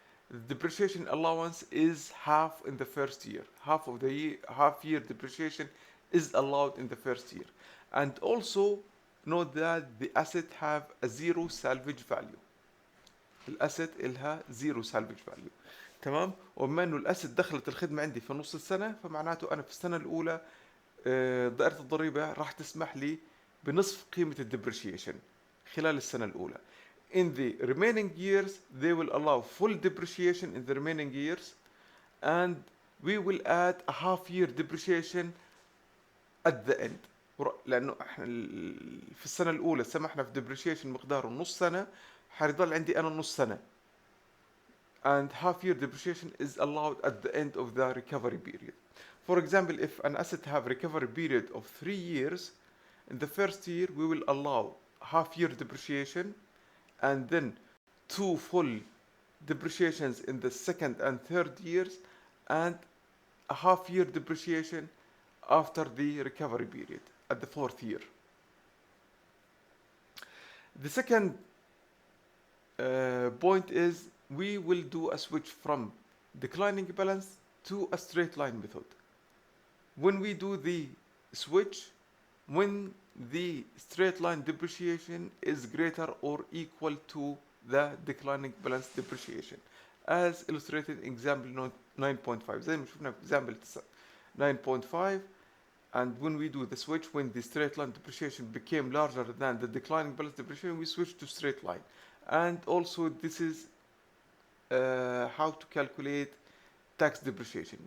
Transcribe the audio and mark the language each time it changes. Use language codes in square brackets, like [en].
[en] The depreciation allowance is half in the first year. Half of the half-year depreciation is allowed in the first year. And also note that the asset have a zero salvage value. [ar] الاسد إلها zero salvage value. تمام. وبما انه الاسد دخلت الخدمه عندي في نص السنه، فمعناته انا في السنه الاولى دائره الضريبه راح تسمح لي بنصف قيمه الديبريشيشن خلال السنه الاولى. [en] In the remaining years, they will allow full depreciation in the remaining years, and we will add a half year depreciation at the end. [ar] لانه احنا في السنه الاولى سمحنا في depreciation مقداره نص سنه، حيضل عندي انا نص سنه. [en] And half year depreciation is allowed at the end of the recovery period. For example, if an asset have recovery period of 3 years, in the first year we will allow half year depreciation, and then 2 full depreciations in the second and third years, and a half year depreciation after the recovery period at the fourth year. The second point is we will do a switch from declining balance to a straight line method. When we do the switch, when the straight line depreciation is greater or equal to the declining balance depreciation, as illustrated in example 9.5. [ar] زي ما شفنا في example 9.5. [en] And when we do the switch, when the straight line depreciation became larger than the declining balance depreciation, we switch to straight line. And also this is how to calculate tax depreciation.